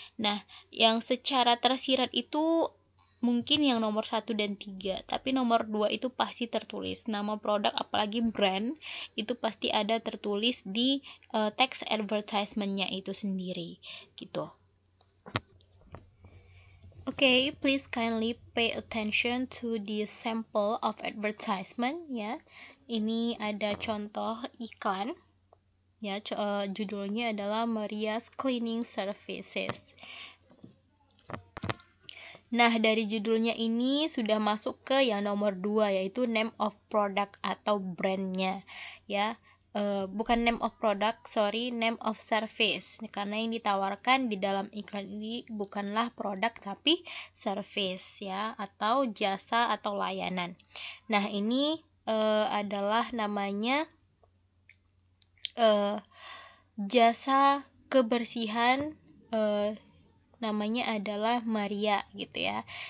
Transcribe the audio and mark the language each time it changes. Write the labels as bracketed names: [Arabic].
[Indonesian] Nah, yang secara tersirat itu mungkin yang nomor 1 dan 3, tapi nomor 2 itu pasti tertulis nama produk, apalagi brand itu pasti ada tertulis di teks advertisement-nya itu sendiri gitu. [English] Okay, please kindly pay attention to the sample of advertisement ya. [Indonesian] Ini ada contoh iklan ya, judulnya adalah Maria's Cleaning Services. Nah, dari judulnya ini sudah masuk ke yang nomor 2, yaitu name of product atau brandnya ya. Bukan name of product, name of service. Karena yang ditawarkan di dalam iklan ini bukanlah produk tapi service ya, atau jasa atau layanan. Nah, ini adalah namanya jasa kebersihan, namanya adalah Maria gitu ya.